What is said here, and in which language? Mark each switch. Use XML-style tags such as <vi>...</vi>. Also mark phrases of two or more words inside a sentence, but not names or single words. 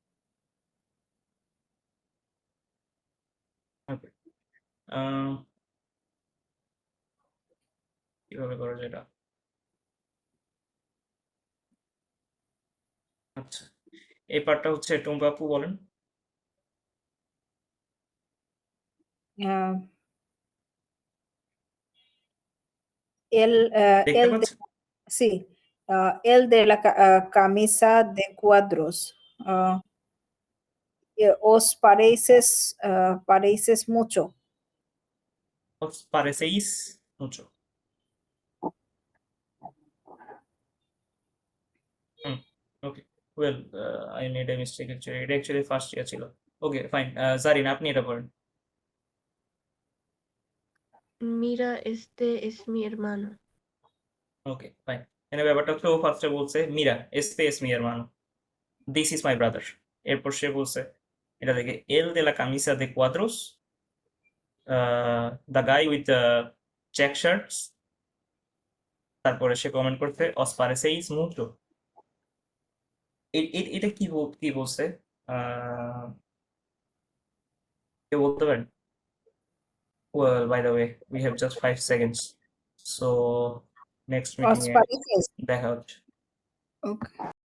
<bn>ওকে কিভাবে করা যায় এটা? আচ্ছা, এই পার্টটা হচ্ছে টুম্পা আপু বলেন। আহ,</bn> <es>el,</es> <bn>দেখতে</bn> <es>el de,</es> <bn>পাচ্ছেন?</bn> <es>sí, el de la camisa de cuadros. Os pareces mucho. Os parecéis mucho.</es> <bn>হুম, ওকে।</bn> <en>well, I made a mistake actually.</en> <bn>এটা</bn> <en>actually first year</en> <bn>ছিল।</bn> <en>okay, fine.</en> <bn>জারিন, আপনি এটা পড়েন।</bn> <es>Mira, este es mi hermano.</es> <en>okay, fine.</en> <bn>এখানে ব্যাপারটা হচ্ছে ও ফার্স্টে বলছে মিরা,</bn> <es>este es mi hermano,</es> <en>this is my brother।</en> <bn>এরপর সে বলছে এটা দেখে</bn> <es>el de la camisa de cuadros,</es> <en>the guy with the check shirts।</en> <bn>তারপরে সে কমেন্ট করছে</bn> <es>os parecéis mucho।</es> <bn>এটা কি বলছে? কেউ বলতে পারেন?</bn> <en>Well, by the way, we have just 5 seconds, so next</en> <es>Os</es> <en>meeting এ</en> <es>pareces.</es> <bn>দেখা হচ্ছে।</bn> <en>Okay.</en>